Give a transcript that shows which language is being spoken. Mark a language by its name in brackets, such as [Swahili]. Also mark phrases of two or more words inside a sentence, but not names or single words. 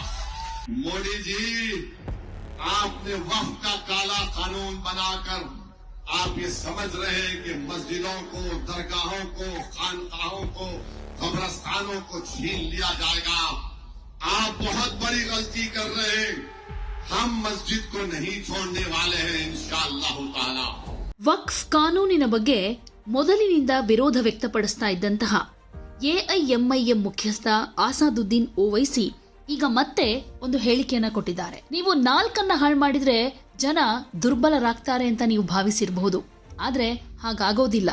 [Hindi] मोदी जी, आपने वक्फ का काला कानून बनाकर आप ये समझ रहे हैं कि मस्जिदों को, दरगाहों को, खानकाहों को, कब्रस्तानों को छीन लिया जाएगा। आप बहुत बड़ी गलती कर रहे हैं। हम मस्जिद को नहीं छोड़ने वाले हैं [Arabic] إن شاء الله تعالى. [Kannada] ವಕ್ಫ್ ಕಾನೂನಿನ ಬಗ್ಗೆ ಮೊದಲಿನಿಂದ ವಿರೋಧ ವ್ಯಕ್ತಪಡಿಸ್ತಾ ಇದ್ದಂತಹ ಎಐಎಂಐಎಂ ಮುಖ್ಯಸ್ಥ ಆಸಾದುದ್ದೀನ್ ಓವೈಸಿ ಈಗ ಮತ್ತೆ ಒಂದು ಹೇಳಿಕೆಯನ್ನ ಕೊಟ್ಟಿದ್ದಾರೆ. ನೀವು 4 ಹಾಳು ಮಾಡಿದ್ರೆ ಜನ ದುರ್ಬಲರಾಗ್ತಾರೆ ಅಂತ ನೀವು ಭಾವಿಸಿರಬಹುದು, ಆದ್ರೆ ಹಾಗಾಗೋದಿಲ್ಲ.